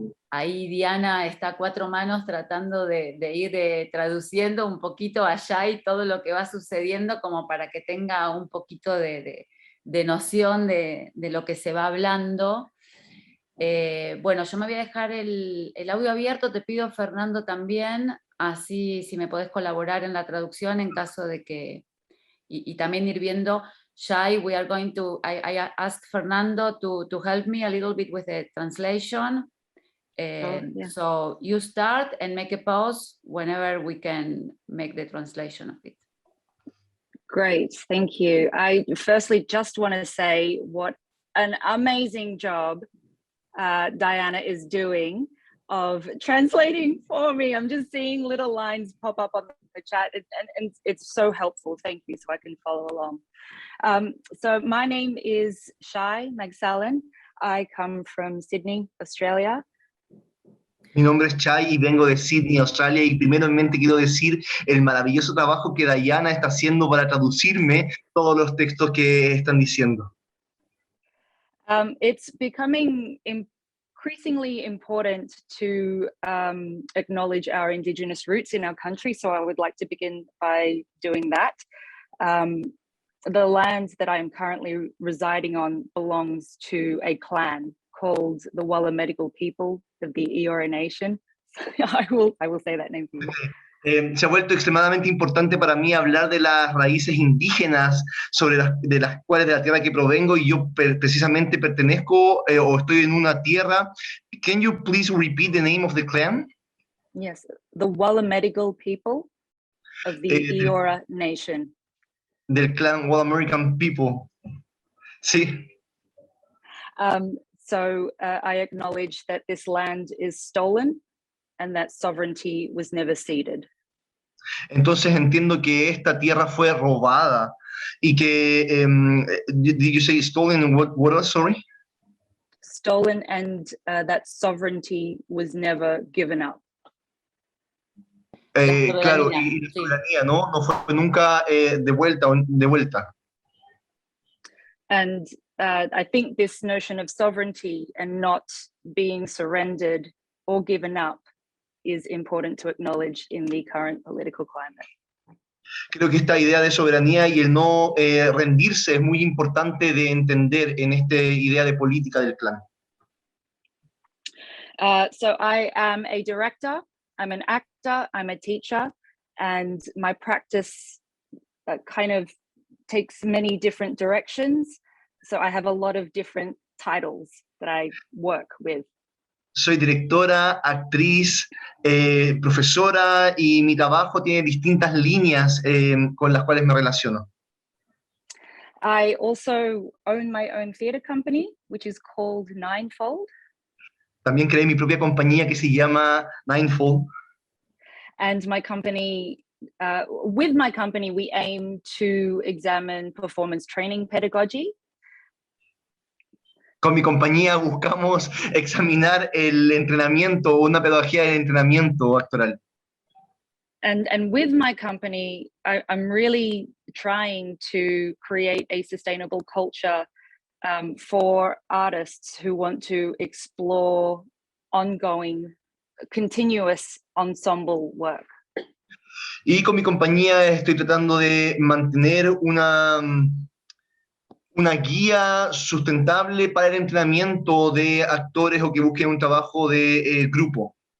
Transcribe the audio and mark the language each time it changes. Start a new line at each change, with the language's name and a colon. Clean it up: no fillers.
Spanish: Ahí Diana está a 4 manos tratando de ir traduciendo un poquito a Shai todo lo que va sucediendo como para que tenga un poquito de noción de lo que se va hablando. Bueno, yo me voy a dejar el audio abierto, te pido Fernando también, así si me podés colaborar en la traducción en caso de que, y también ir viendo.
English: Shai, we are going to, I ask Fernando to help me a little bit with the translation. Yeah. So you start and make a pause whenever we can make the translation of it. Great, thank you. I firstly just want to say what an amazing job Diana is doing of translating for me. I'm just seeing little lines pop up on the chat, and it's so helpful. Thank you, so I can follow along. So my name is Shai Magsalan. I come from Sydney, Australia.
Spanish: Mi nombre es Chai y vengo de Sydney, Australia, y primeramente quiero decir el maravilloso trabajo que Diana está haciendo para traducirme todos los textos que están diciendo.
English: It's becoming increasingly important to acknowledge our Indigenous roots in our country, so I would like to begin by doing that. The land that I am currently residing on belongs to a clan called the Wallamedigal people of the Eora Nation. I will say that name for you.
Spanish: Se ha vuelto extremadamente importante para mí hablar de las raíces indígenas de las cuales de la tierra que provengo, y yo precisamente pertenezco o estoy en una tierra.
English: Can you please repeat the name of the clan? Yes, the Wallamedigal people of the Eora Nation.
Spanish: Del clan Wallamerican people. Sí.
English: So I acknowledge that this land is stolen and that sovereignty was never ceded.
Spanish: Entonces entiendo que esta tierra fue robada y que,
English: did you say stolen and what else, sorry? Stolen and that sovereignty was never given up.
Spanish: Claro, y la soberanía, ¿no? No fue nunca devuelta.
English: And I think this notion of sovereignty and not being surrendered or given up is important to acknowledge in the current political climate.
Spanish: Creo que esta idea de soberanía y el no rendirse es muy importante de entender en esta idea de política del clan.
English: So I am a director, I'm an actor, I'm a teacher, and my practice kind of takes many different directions. So I have a lot of different titles that I work with.
Spanish: Soy directora, actriz, profesora, y mi trabajo tiene distintas líneas con las cuales me relaciono.
English: I also own my own theatre company, which is called Ninefold.
Spanish: También creé mi propia compañía que se llama Ninefold.
English: And my company, with my company, we aim to examine performance training pedagogy.
Spanish: Con mi compañía buscamos examinar el entrenamiento, una pedagogía de entrenamiento actoral.
English: And with my company, I'm really trying to create a sustainable culture for artists who want to explore ongoing, continuous ensemble work.
Spanish: Y con mi compañía estoy tratando de mantener una guía sustentable para el entrenamiento de actores o que busquen un trabajo de grupo.